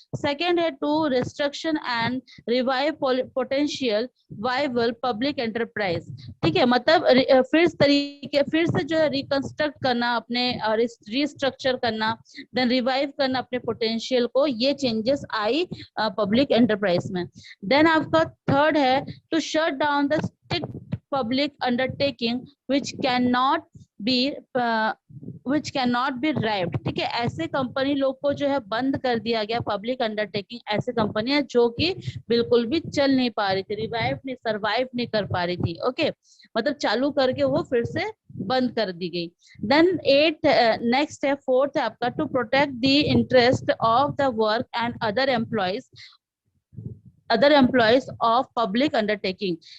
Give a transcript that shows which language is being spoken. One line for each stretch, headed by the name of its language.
English: Second है to restriction and revive potential viable public enterprise.
Hindi: ठीक है, मतलब फिर से जो है रिकंस्ट्रक्ट करना, अपने रिस्ट्रक्चर करना, देन रिवाइव करना अपने पोटेंशियल को, ये चेंजेस आई पब्लिक एंटरप्राइज में. देन आपका थर्ड है
English: to shut down the strict public undertaking which cannot be revived.
Hindi: ठीक है, ऐसे कंपनी लोग को जो है बंद कर दिया गया. पब्लिक अंडरटेकिंग ऐसे कंपनी है जो कि बिल्कुल भी चल नहीं पा रही थी, रिवाइव नहीं, सर्वाइव नहीं कर पा रही थी. ओके, मतलब चालू करके वो फिर से बंद कर दी गई. देन नेक्स्ट है, फोर्थ है आपका
English: To protect the interest of the work and other employees of public undertaking.